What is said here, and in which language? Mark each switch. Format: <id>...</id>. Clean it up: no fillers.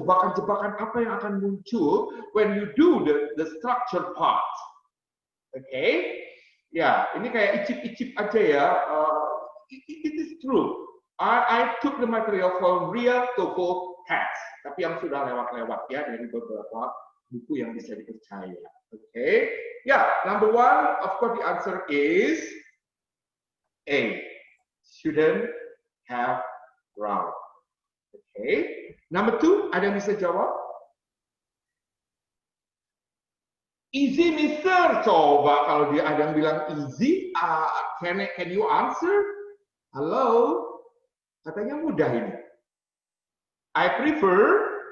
<id>Jebakan-jebakan apa yang akan muncul</id> <en>when you do the structure part.</en> <id>Oke. Ya, ini kayak icip-icip aja ya.</id> <en>It is true. I took the material from real TOEFL text,</en> <id>tapi yang sudah lewat-lewat ya dari beberapa buku yang bisa dipercaya. Oke.</id> <en>Ya, number one, of course the answer is A. Shouldn't have round. Oke. Number two,</en> <id>ada yang bisa jawab?</id> <en>Easy, Mister.</en> <id>Coba kalau dia ada yang bilang easy,</id> <en>can you answer?</en> <id>Halo, katanya mudah ini.</id> <en>I prefer.</en>